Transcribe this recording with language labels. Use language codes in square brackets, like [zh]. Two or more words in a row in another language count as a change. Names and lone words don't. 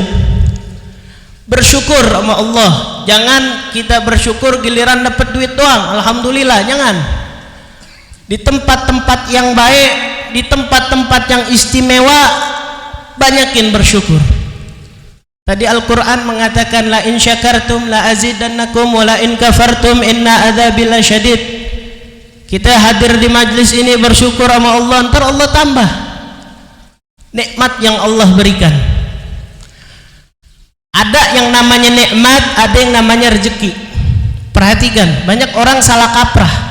[id] Bersyukur sama Allah, jangan kita bersyukur giliran dapat duit doang. Alhamdulillah, jangan. Di tempat-tempat yang baik, di tempat-tempat yang istimewa, banyakin bersyukur. Tadi Al-Quran mengatakan, [ar] لئن شكرتم لأزيدنكم ولئن كفرتم إن عذابي لشديد. [id] Kita hadir di majlis ini bersyukur sama Allah, ntar Allah tambah nikmat yang Allah berikan. Ada yang namanya nikmat, ada yang namanya rezeki. Perhatikan, banyak orang salah kaprah.